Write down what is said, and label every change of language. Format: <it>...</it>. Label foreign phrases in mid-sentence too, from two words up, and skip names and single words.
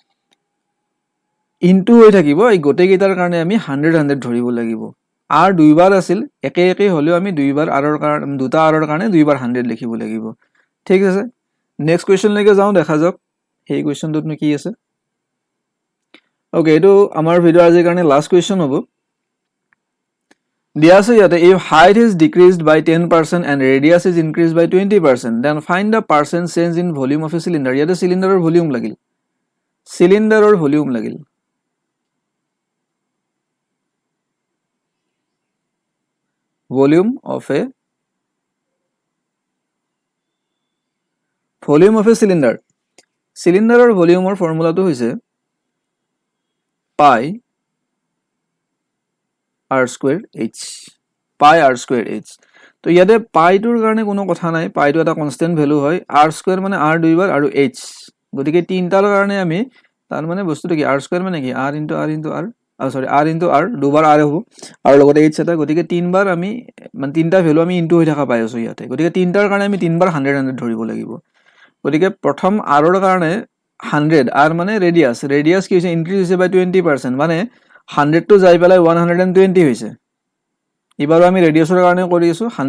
<as>ইনটু হৈ থাকিব এই গোটেই কেইটাৰ কাৰণে আমি 100 ধৰিব লাগিব r দুইবাৰ আছিল একে হলেও আমি দুইবাৰ r ৰ কাৰণে দুটা r ৰ কাৰণে দুইবাৰ 100 লিখিব লাগিব ঠিক আছে</as> <en>next question</en> <as>লৈকে যাও দেখা যাওক এই কোৱেশ্চনটোত কি আছে ওকে এটো আমাৰ ভিডিও আজিৰ কাৰণে</as> <en>last question</en> <as>হ'ব দিয়া আছে ইয়াতে</as> <en>if height is decreased by 10% and radius is increased by 20% then find the percent change in volume of a cylinder</en> <as>ইয়াতে সিলিন্ডাৰৰ ভলিউম লাগিল সিলিন্ডাৰৰ ভলিউম লাগিল</as> <en>volume of a cylinder</en> <as>cylinderৰ ভলিউমৰ ফৰ্মুলাটো হৈছে</as> <en>pi r square h pi r square h</en> <as>তো ইয়াতে pi টোৰ কাৰণে কোনো কথা নাই pi টো এটা</as> <en>constant value</en> <as>হয়</as> <en>r square</en> <as>মানে r দুইবাৰ আৰু h গতিকে তিনটাৰ কাৰণে আমি তাৰ মানে বস্তুটো কি r square মানে কি</as> <en>r into r into r</en> <as>সরি</as> <en>r into r</en> <as>দুবাৰ r হ'ব আৰু লগতে h এটা গতিকে তিনবাৰ আমি মানে তিনটা ভ্যালু আমি ইনটু হৈ থকা পাই আছো ইয়াতে গতিকে তিনটাৰ কাৰণে আমি তিনবাৰ 100 ধৰিব লাগিব গতিকে প্ৰথম r ৰ কাৰণে 100 r মানে ৰেডিয়াস কি হৈছে ইনক্ৰিজ হৈছে বাই 20% মানে 100 টো যাই পেলাই 120 হৈছে এবাৰো আমি ৰেডিয়াসৰ কাৰণে কৰি আছো 100</as>